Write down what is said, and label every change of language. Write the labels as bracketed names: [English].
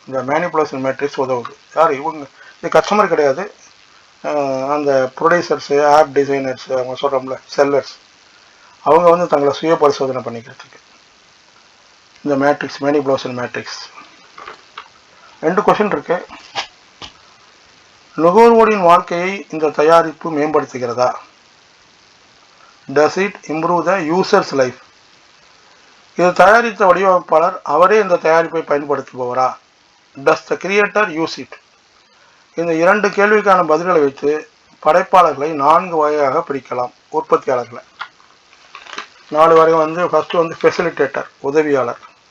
[Tamil] இந்த manipulation matrix உதவுது. யார் இவங்க? இது கஸ்டமர் கிடையாது, அந்த ப்ரொடியூசர்ஸு, ஆப் டிசைனர்ஸ், அவங்க சொல்கிறோம்ல செல்லர்ஸ், அவங்க தங்களை சுய பரிசோதனை பண்ணிக்கிறதுக்கு இந்த மேட்ரிக்ஸ், மேனிபுலேஷன் மேட்ரிக்ஸ். 2 கொஷின் இருக்கு. நுகர்வோரின் வாழ்க்கையை இந்த தயாரிப்பு மேம்படுத்துகிறதா? [English] Does it improve the user's life? [Tamil] இது தயாரித்த வடிவமைப்பாளர் அவரே இந்த தயாரிப்பை பயன்படுத்துபவரா? [English] Does the creator use it? [Tamil] இந்த 2 கேள்விக்கான பதில்களை வைத்து படைப்பாளர்களை 4 வகையாக பிரிக்கலாம். உற்பத்தியாளர்களை 4 வகை. ஃபர்ஸ்ட் ஃபெசிலிட்டேட்டர், உதவியாளர்.